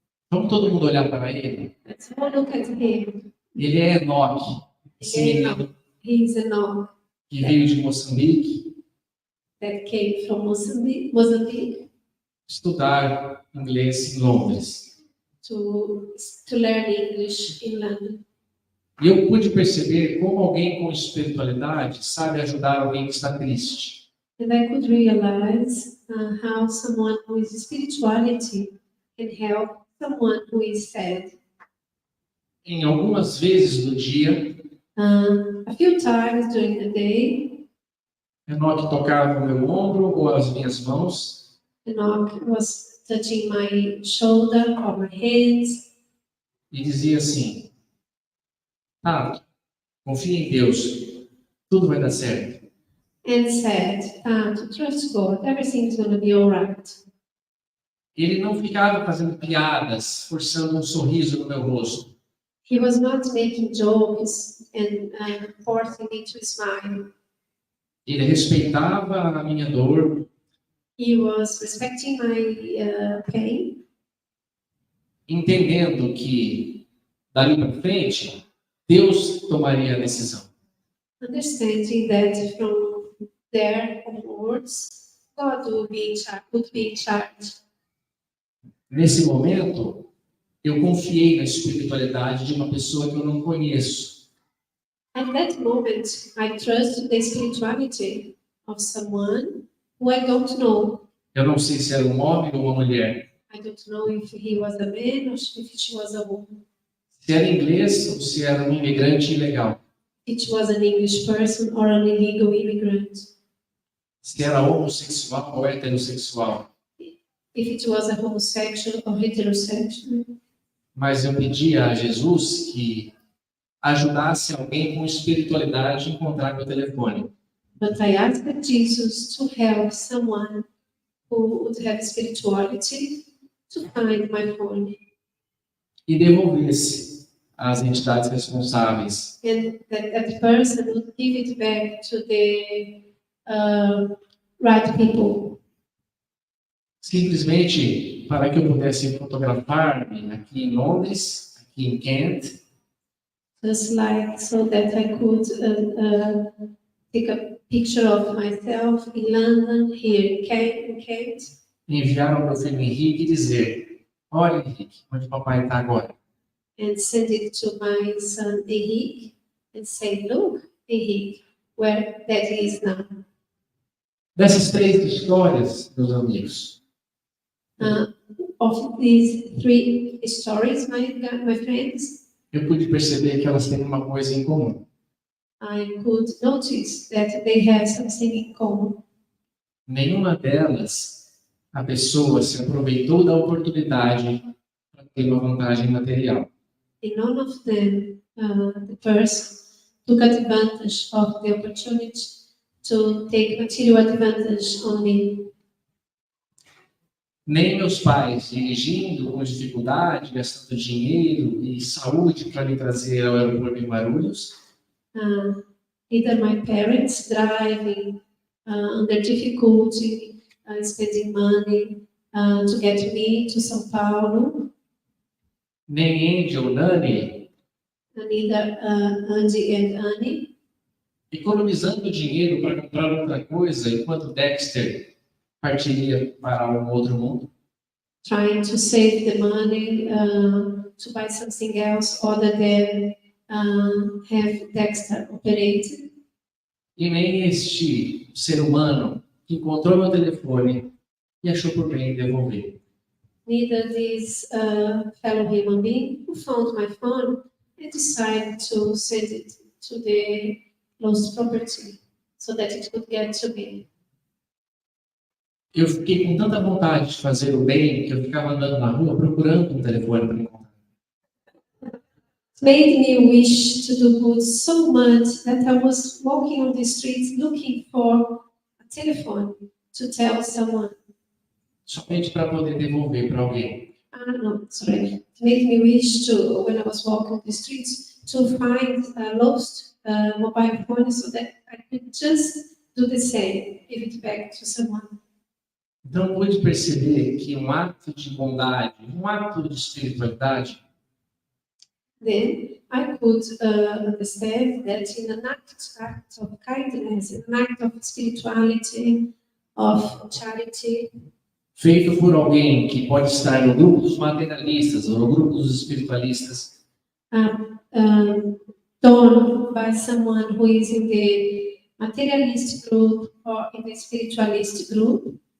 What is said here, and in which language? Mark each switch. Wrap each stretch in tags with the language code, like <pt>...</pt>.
<pt>Vamos todo mundo olhar para ele?</pt> <en>Let's all look at him.</en> <pt>Ele é Enoque, esse menino</pt> <en>He is an oak</en> <pt>que veio de Moçambique</pt> <en>that came from Mozambique</en> <pt>estudar inglês em Londres.</pt> <en>to learn English in London.</en> <pt>E eu pude perceber como alguém com espiritualidade sabe ajudar alguém que está triste.</pt> <en>And I could realize how someone who is spirituality can help someone who is sad.</en> <pt>Em algumas vezes do dia,</pt> <en>A few times during the day,</en> <pt>Enoque tocava o meu ombro ou as minhas mãos</pt> <en>Enoch was touching my shoulder or my hands</en> <pt>e dizia assim: Tato, confia em Deus, tudo vai dar certo.</pt> <en>and said, to trust God, everything's going to be all right.</en> <pt>Ele não ficava fazendo piadas, forçando um sorriso no meu rosto.</pt> <en>He was not making jokes and forcing me to smile.</en> <pt>Ele respeitava a minha dor</pt> <en>He was respecting my pain,</en> <pt>entendendo que dali para frente Deus tomaria a decisão.</pt> <en>understanding that from there onwards, God would be in charge.</en> <pt>Nesse momento, eu confiei na espiritualidade de uma pessoa que eu não conheço.</pt> <en>At that moment, I trusted the spirituality of someone who I don't know.</en> <pt>Eu não sei se era um homem ou uma mulher,</pt> <en>I don't know if he was a man or if she was a woman.</en> <pt>se era inglês ou se era um imigrante ilegal,</pt> <en>If it was an English person or an illegal immigrant.</en> <pt>se era homossexual ou heterossexual.</pt> <en>If it was a homosexual or heterosexual.</en> <pt>Mas eu pedia a Jesus que ajudasse alguém com espiritualidade a encontrar meu telefone.</pt> <en>But I asked Jesus to help someone who would have spirituality to find my phone.</en> <pt>E devolvesse às entidades responsáveis.</pt> <en>And that person would give it back to the right people.</en> <pt>Simplesmente para que eu pudesse fotografar-me aqui em Londres, em Kent,</pt> <en>just like so that I could take a picture of myself in London, here in Kent,</en> <pt>e enviar ao meu filho Henrique e dizer: olha, Henrique, onde o papai está agora.</pt> <en>and send it to my son Henrique and say, look, Henrique, where Daddy is now.</en> <pt>Dessas 3 histórias, meus amigos,</pt> <en>Of these 3 stories, my friends,</en> <pt>eu pude perceber que elas têm uma coisa em comum.</pt> <en>I could notice that they have something in common.</en> <pt>Nenhuma delas, a pessoa se aproveitou da oportunidade para ter uma vantagem material.</pt> <en>In none of them, the person took advantage of the opportunity to take material advantage on me.</en> <pt>Nem meus pais dirigindo com dificuldade, gastando dinheiro e saúde para me trazer ao aeroporto em Guarulhos,</pt> <en>Either my parents driving under difficulty, spending money to get me to São Paulo,</en> <pt>nem Andy ou Nani</pt> <en>and either Andy and Annie,</en> <pt>economizando dinheiro para comprar outra coisa enquanto Dexter partiria para um outro mundo.</pt> <en>trying to save the money to buy something else other than have Dexter operated.</en> <pt>E nem este ser humano que encontrou meu telefone e achou por bem devolver.</pt> <en>Neither this fellow human being who found my phone and decided to send it to the lost property so that it could get to me.</en> <pt>Eu fiquei com tanta vontade de fazer o bem que eu ficava andando na rua procurando um telefone para encontrar.</pt> <en>Made me wish to do good so much that I was walking on the streets looking for a telephone to tell someone.</en> <pt>Somente para poder devolver para alguém.</pt> <en>No, sorry. It made me wish to, when I was walking on the streets, to find a lost mobile phone so that I could just do the same, give it back to someone.</en> <pt>Então pude perceber que um ato de bondade, um ato de espiritualidade,</pt> <en>Then I could understand that in an act of kindness, in an act of spirituality, of charity,</en> <pt>feito por alguém que pode estar no grupo dos materialistas ou no grupo dos espiritualistas,</pt> <en>done by someone who is in the materialist group or in the spiritualist group,</en>